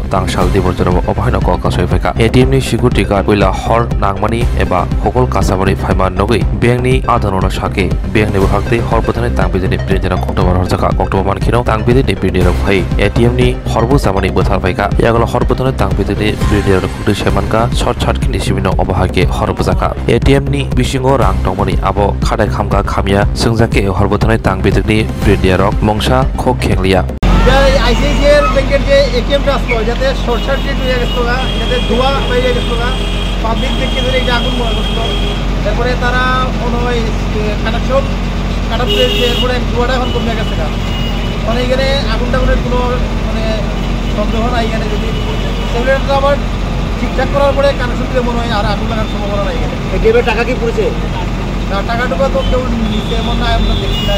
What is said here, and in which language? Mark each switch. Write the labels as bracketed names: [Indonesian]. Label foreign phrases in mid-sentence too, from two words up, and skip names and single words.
[Kok Borok] दांसाल दिबरजरब अबाहायनो कल कासाय फेका एटीएम नि सिकुरिटी गार्ड कोइला हर नांमानि एबा हकल कासाबानि फाइमा नगै बेंकनि आधारनो साके बेंकनि बहागते हर पथाने तांबिदिनि प्रिन्टरा अक्टोबर हरजाका अक्टोबर मानखिनो तांबिदिनि प्रिन्टरा फाइ एटीएम नि हरबो जामानि बोथार फाइका यागला हर पथाने तांबिदिनि प्रिन्टरा खुदि सेमानका सचार किनि सिबिनो अबाहाके हर पसाका एटीएम नि बिसिंगो रां तंमनि आबो खादाय खामगा खामिया सोंजाके हरबोथानाय तांबिदिनि प्रिन्टरा मंसा खो खेंलिया [Bangla] আইসিআইসিআই ব্যাংকের যে এটিএমটা আসলো যাতে শর্ট সার্কিট হয়ে গেছিল যাতে ধোঁয়া হয়ে গেছিল পাবলিক দেখে ধরে এটা আগুন মনে করছিল তারপরে তারা মনে হয় কানেকশন কাটাপ পেয়েছে এরপরে ধোঁয়াটা এখন কমে গেছে মানে এখানে আগুন টাগুনের কোনো মানে সন্দেহ নাই এখানে যদি সেগুলো আবার ঠিকঠাক করার পরে কানেকশন দিলে মনে হয় আর আগুন লাগার সম্ভাবনা নাই এখানে এটিএমের টাকা কি পড়েছে না টাকাটুকু তো কেউ নিচে এমন না আমরা দেখছি না